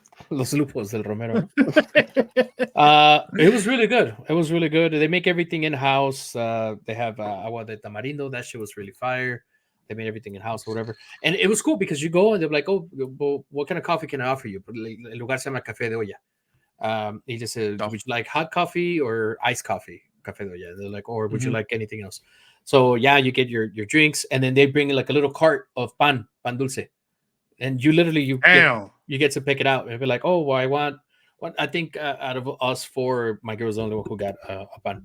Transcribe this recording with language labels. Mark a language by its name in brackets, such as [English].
[English] Los lupos del Romero. It was really good. It was really good. They make everything in house. They have agua de tamarindo. That shit was really fire. They made everything in house or whatever. And it was cool because you go and they're like, oh, well, what kind of coffee can I offer you? [Spanish] El lugar se llama Café de Olla. [English] He just said, Oh. would you like hot coffee or iced coffee? Café de Olla. They're like, or would you Mhm. like anything else? So yeah, you get your drinks and then they bring like a little cart of pan dulce. And you literally Damn. you get to pick it out and be like, oh, well, I want. What I think out of us 4, my girl was the only one who got a pan.